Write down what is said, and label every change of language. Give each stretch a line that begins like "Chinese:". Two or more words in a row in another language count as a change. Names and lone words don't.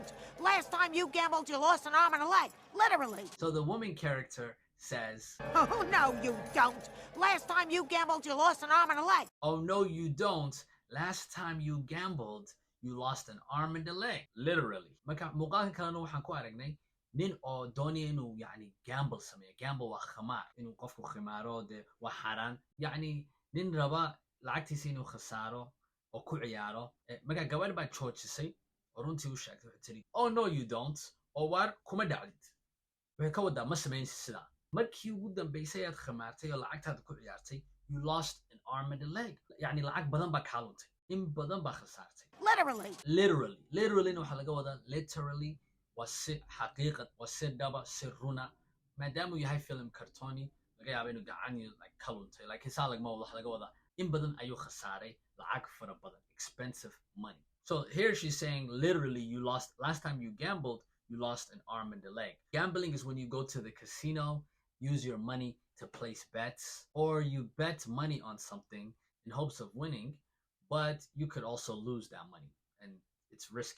English: Last time you gambled, you lost an arm and a leg. Literally. So the woman character says, Oh, no, you don't. Last time you gambled, you lost an arm and a leg. oh, no, you don't. Last time you gambled, you lost an arm and a leg. Literally.
Somali: Marka muuqaalkan kalena waxaan ku aragnay nin oo doonaya inuu yani gamble sameeyo. Gamble waa khamaar, inuu qofku khimaaro dee waa xaaraan. Yani nin raba lacagtiisa inuu khasaaro oo ku ciyaaro. Marka gabadh baa joojisay oo runtii u sheegtay, waxay tiri,
English: oh no you don't,
Somali: oo waar kuma dhacdid. waxay ka wadaa ma samaynaysid sidaa. markii ugu dambaysay aad khamaartay oo lacagtaada ku ciyaartay,
English: you lost an arm and a leg.
Somali: yani lacag badan baa kaa luntay, in badan baa khasaartay. literally waxaa laga wadaa literally waa si xaqiiqad, waa si dhaba, si runa. maadaama uu yahay film cartoni, laga yaaba inuu gacan like ka luntay, laakiin saa lagama wado. waxa laga wadaa in badan ayuu khasaaray, lacag fara badan,
English: expensive money. So here she's saying literally you lost, last time you gambled, you lost an arm and a leg. Gambling is when you go to the casino, use your money to place bets, or you bet money on something in hopes of winning, but you could also lose that money and it's risky.